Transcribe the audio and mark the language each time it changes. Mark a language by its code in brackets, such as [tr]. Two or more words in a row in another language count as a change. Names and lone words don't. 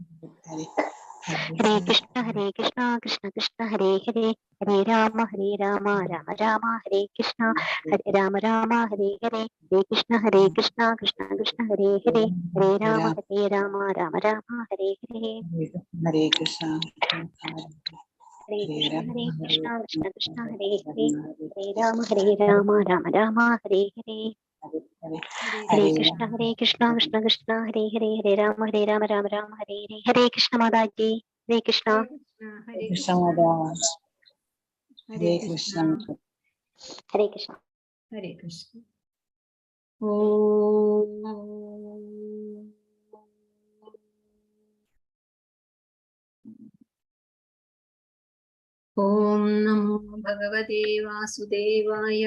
[sa] ഹരേ കൃഷ്ണ കൃഷ്ണ കൃഷ്ണ ഹരേ ഹരേ, ഹരേ രാമ രാമ രാമ ഹരേ കൃഷ്ണ, ഹരേ രാമ ഹരേ ഹരേ, ഹരേ കൃഷ്ണ കൃഷ്ണ കൃഷ്ണ ഹരേ ഹരേ, ഹരേ രാമ രാമ രാമ ഹരേ ഹരേ, ഹരേ കൃഷ്ണ ഹരേ കൃഷ്ണ കൃഷ്ണ കൃഷ്ണ ഹരേ ഹരേ, ഹരേ രാമ രാമ രാമ ഹരേ ഹരേ, ഹരേ കൃഷ്ണ കൃഷ്ണ കൃഷ്ണ ഹരേ ഹരേ, ഹരേ രാമ രാമ രാമ ഹരേ ഹരേ, ഹരേ കൃഷ്ണ മാതാജി, ഹരേ കൃഷ്ണ. കൃഷ്ണ ഹരേ കൃഷ്ണ ഹരേ കൃഷ്ണ ഹരേ കൃഷ്ണ. ഓം ഓം നമോ ഭഗവതേ വാസുദേവായ.